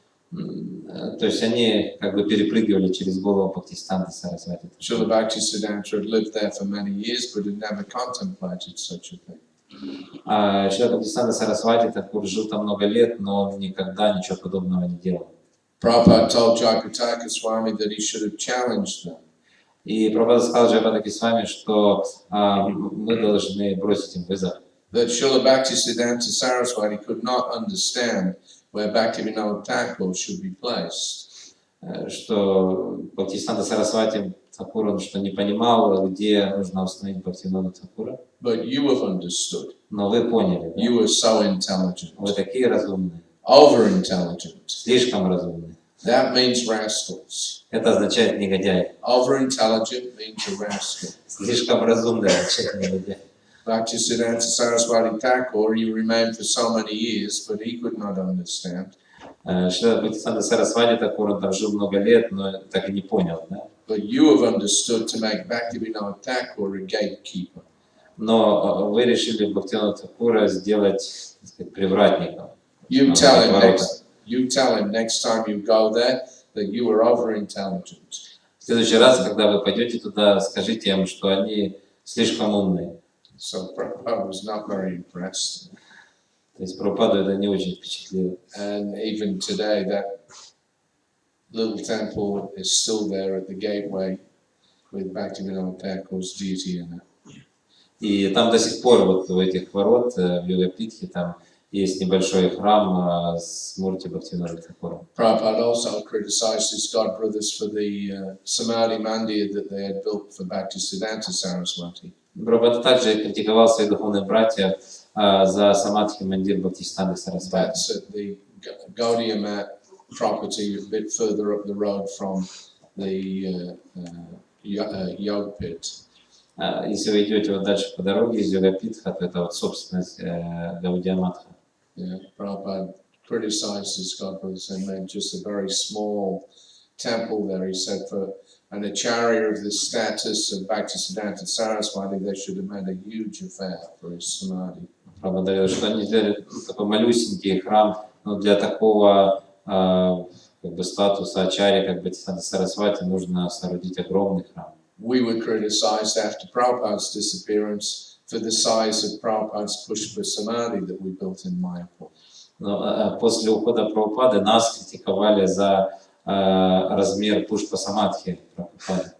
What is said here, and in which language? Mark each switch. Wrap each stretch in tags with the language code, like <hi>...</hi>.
<ru>То есть они как бы перепрыгивали через голову Бхактисиданты Сарасвати.</ru> <en>Srila Bhaktisiddhanta had lived there for many years but had never contemplated such a thing.</en> <ru>Шрила Бхактисиданта Сарасвати Такур жил там много лет, но он никогда ничего подобного не делал.</ru> <en>Prabhupada told Jayapataka Swami that he should have challenged them.</en> <ru>И Прабхупада сказал Джайапатаки Свами, что мы должны бросить им вызов.</ru> <en>That Srila Bhaktisiddhanta Saraswati could not understand where Bhaktivinoda Thakur should be placed.</en> <ru>Что Бхактисиданта Сарасвати Такур, он что не понимал, где нужно установить Бхактивинода Такура.</ru> <en>But you have understood.</en> <ru>Но вы поняли.</ru> <en>You are so intelligent.</en> <ru>Вы такие разумные.</ru> <en>Over intelligent.</en> <ru>Слишком разумные.</ru> <en>That means rascals.</en> <ru>Это означает негодяй.</ru> <en>Over-intelligent means a rascal.</en> <ru>Слишком разумный означает негодяй.</ru> <en>Bhaktisiddhanta Saraswati Thakur, he remained for so many years, but he could not understand.</en> <ru>Бхактисиданта Сарасвати Такур, он там жил много лет, но так и не понял, да?</ru> <en>But you have understood to make Bhaktivinoda Thakur a gatekeeper.</en> <ru>Но вы решили Бхактивинода Такура сделать, так сказать, привратником.</ru> <en>You tell him next time you go there that you are over-intelligent.</en> <ru>В следующий раз, когда вы пойдете туда, скажите им, что они слишком умные.</ru> <en>So Prabhupada was not very impressed.</en> <ru>То есть Прабхупаду это не очень впечатлило.</ru> <en>And even today, that little temple is still there at the gateway with Bhaktivinoda Thakur's deity in it.</en> <ru>И там до сих пор вот в этих ворот, в Йогапитхе, там есть небольшой храм с мурти Бхактивинода Такура.</ru> <en>Prabhupada also criticized his god brothers for the Samadhi Mandir that they had built for Bhaktisiddhanta Saraswati.</en> <ru>Прабхупада также критиковал своих духовных братьев за самадхи мандир Бхактисиданты Сарасвати.</ru> <en>That's at the Gaudiya Mat property a bit further up the road from the Yog Pit.</en> <ru>Если вы идете вот дальше по дороге из Йогапитха, то это вот собственность Гаудия Матха.</ru> <en>Yeah, Prabhupada criticized his god brothers and made just a very small temple there. He said for an acharya of the status of Bhaktisiddhanta Saraswati, they should have made a huge affair for his samadhi.</en> <ru>Правда, говорил, что они сделали такой малюсенький храм, но для такого как бы статуса ачарьи, как Бхактисиданта Сарасвати, нужно соорудить огромный храм.</ru> <en>We were criticized after Prabhupada's disappearance for the size of Prabhupada's Pushpa Samadhi that we built in Mayapur.</en> <ru>Но после ухода Прабхупады нас критиковали за размер Пушпа Самадхи Прабхупады.</ru>